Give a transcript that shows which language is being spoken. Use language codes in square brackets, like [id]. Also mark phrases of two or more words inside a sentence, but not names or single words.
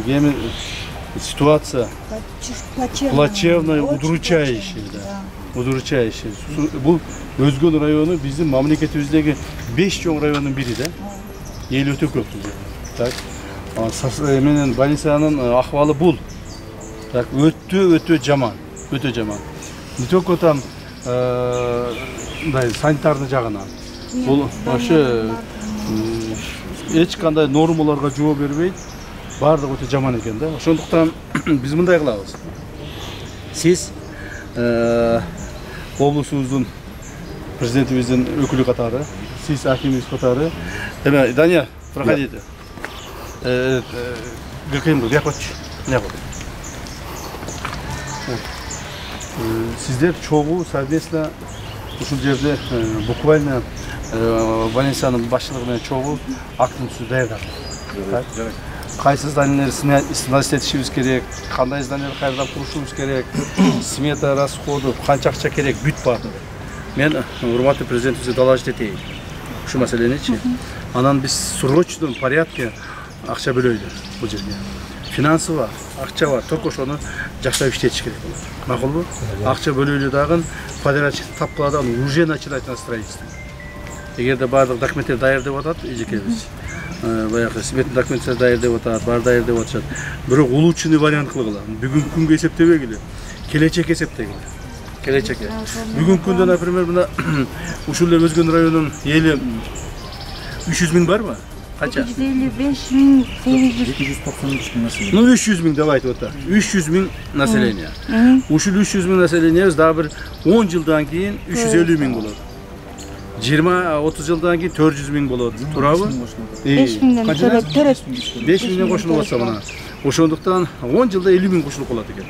[ru] Эми ситуация плачевная, удручающая. Удручающий. [ky] Бул Өзгөн району биздин мамлекетибиздеги 5 чоң райондун бири да. Эл өтө көп. Так. Менен больницанын акыбалы бул. Так, өтө жаман. Өтө жаман. [ru] Не только там санитарный жагынан. [ky] Бул ошо эч кандай нормаларга жооп бербейт. Бардыгы өтө жаман экен да. Ошондуктан биз мындай кылабыз. Сиз облусубуздун президентибиздин өкүлү катары, сиз акимибиз катары. Эме, Дания, [ru] проходите. ГКМ, я хочу. [ky] Сиздер чогуу совместно ушул жерде буквально больницанын башчылыгы менен чогуу актын түзүү даярдадык. Кайсы зданияларды сносить этишибиз керек, кандай зданияларды кайрадан курушубуз керек, [ru] смета расходу, [ky] канча акча керек, бүт барды. Мен урматтуу президентибизге доложить этейин. Ушу маселеничи. Анан биз [ru] срочном порядке [ky] акча бөлөйлү бул жерге. Финансовый акча бар, только ошону жакшылап иштетиш керек болот. Макулбу? Акча бөлөйлү дагы подрядчик тапкылады, [ru] уже начинать на строительство. [ky] Эгерде бардык документтер даяр деп атат, эжекебиз. Баягы сметный документтер даяр деп атат, бар даяр деп атышат. Бирок [ru] улучшенный вариант [ky] кылгыла. Бүгүнкү күнгө эсептебегиле, келечекке эсептегиле. Келечекке. Бүгүнкү күндө, например, мына ушул эле Өзгөн районунун эли 300 миң барбы? Канча? 255 миң 293 миң население. [ru] Ну 300 миң давайте вот так. 300 миң население. [ky] Ушул 300 миң населениебиз дагы бир 10 жылдан кийин 350 миң болот. 20-30 жылдан кийин 400 миң болот. Туурабы? 5 миңден төрөт. 5 миңден кошулуп атса мына. Ошондуктан 10 жылда 50 миң кошулуп калат экен.